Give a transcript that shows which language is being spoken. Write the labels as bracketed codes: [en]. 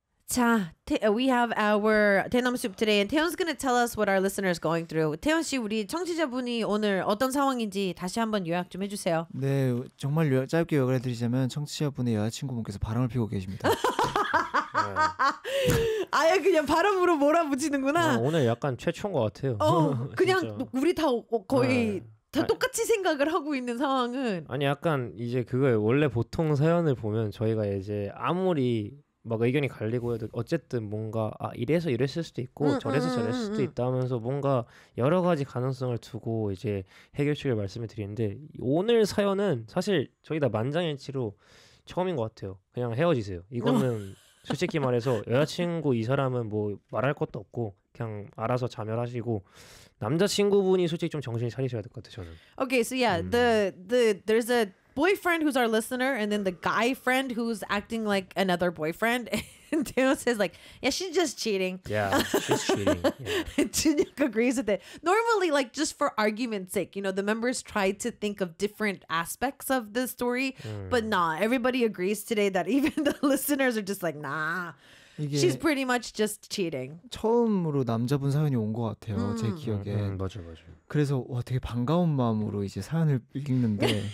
[en] 자, we have our [ko] 대나무 숲 [en] today, and Taeyeon's gonna tell us what our listener is going through. [ko] Taeyeon 씨, 우리 청취자분이 오늘 어떤 상황인지 다시 한번 요약 좀 해주세요. 네, 정말 짧게 요약을 해드리자면 청취자분의 여자친구분께서 바람을 피고 계십니다. 네. 아예 그냥 바람으로 몰아붙이는구나. 오늘 약간 최초인 것 같아요. 그냥 우리 다 거의 다 똑같이 생각을 하고 있는 상황은. 아니 약간 이제 그걸 원래 보통 사연을 보면 저희가 이제 아무리 막 의견이 갈리고 해도 어쨌든 뭔가 아 이래서 이랬을 수도 있고 저래서 저랬을 수도 있다 하면서 뭔가 여러 가지 가능성을 두고 이제 해결책을 말씀을 드리는데, 오늘 사연은 사실 저희 다 만장일치로 처음인 것 같아요. 그냥 헤어지세요. 이거는 솔직히 말해서 여자친구 이 사람은 뭐 말할 것도 없고 그냥 알아서 자멸하시고, 남자친구분이 솔직히 좀 정신을 차리셔야 될 것 같아요, 저는. [en] Okay, so yeah, there's a boyfriend who's our listener, and then the guy friend who's acting like another boyfriend. And Taeyeon says like, yeah, she's just cheating. Yeah, she's cheating. Yeah. Junhyuk agrees with it. Normally, like just for argument's sake, you know, the members try to think of different aspects of the story, but nah, everybody agrees today that even the listeners are just like, nah, she's pretty much just cheating. [ko] 처음으로 남자분 사연이 온 것 같아요, 제 기억에. 맞아, 맞아. 그래서 와 되게 반가운 마음으로 이제 사연을 읽는데.